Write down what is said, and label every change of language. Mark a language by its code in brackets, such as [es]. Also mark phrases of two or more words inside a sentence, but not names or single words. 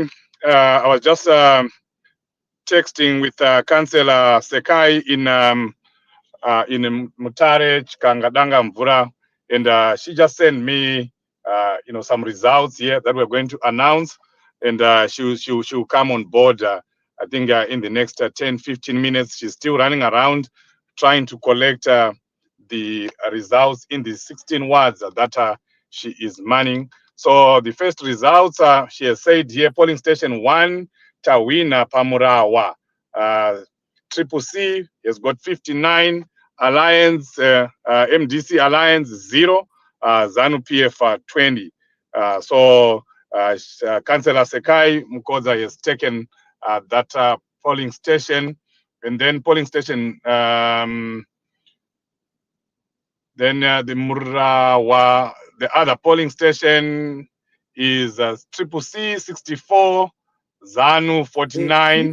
[en] I was just texting with Councillor Sekai in Mutare Chikangadanga Mvura, and she just sent me some results here that we're going to announce, and she'll come on board. I think in the next 10-15 minutes. She's still running around trying to collect the results in the 16 wards that she is manning. So the first results, she has said here, polling station 1, Tawina Pamurawa. Triple C has got 59, Alliance, MDC Alliance 0, ZANU PF 20. So Councillor Sekai Mukoza has taken that polling station, and then polling station, then the Murawa, the other polling station is Triple C 64, ZANU 49.